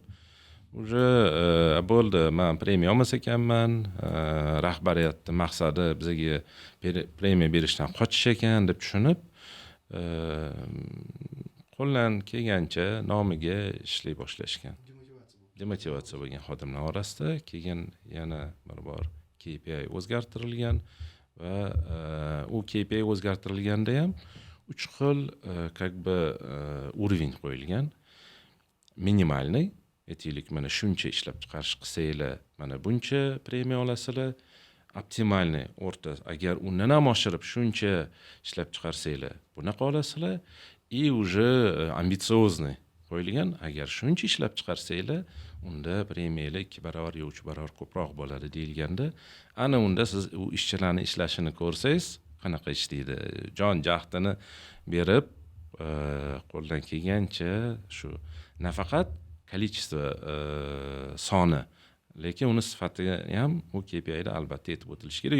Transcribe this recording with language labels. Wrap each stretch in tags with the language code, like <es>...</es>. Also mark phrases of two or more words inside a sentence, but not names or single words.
<uz>Уже bo'ldi, men premiya olmas ekanman, rahbariyatning maqsadi bizga premiya berishdan qochish ekan deb tushunib, qo'ldan kelgancha nomiga ishlay boshlashgan. Demotivatsiya bo'lgan xodimlar orasida. Keyin yana bir bor KPI o'zgartirilgan va u KPI o'zgartirilganda ham 3 xil</uz> <ru>как бы уровень</ru> <uz>qo'yilgan. Minimalniy, aytaylik, mana shuncha ishlab chiqarish qilsanglar, mana buncha premiya olasizlar. Optimalniy, o'rta, agar undan ham oshirib shuncha ishlab chiqarsanglar, bunaqa olasizlar.</uz> <ru>И уже амбициозный</ru> <uz>qo'yilgan, agar shuncha ishlab chiqarsanglar, unda premiyalar 2 barobar yo 3 barobar ko'proq bo'ladi deyilganda, ana unda siz u ishchilarning ishlashini ko'rsangiz, qanaqa ishlaydi, jon jahdini berib, qo'ldan kelgancha shu nafaqat количество soni, lekin uni sifatiga ham u KPIda albatta yetib o'tilishi kerak.</uz>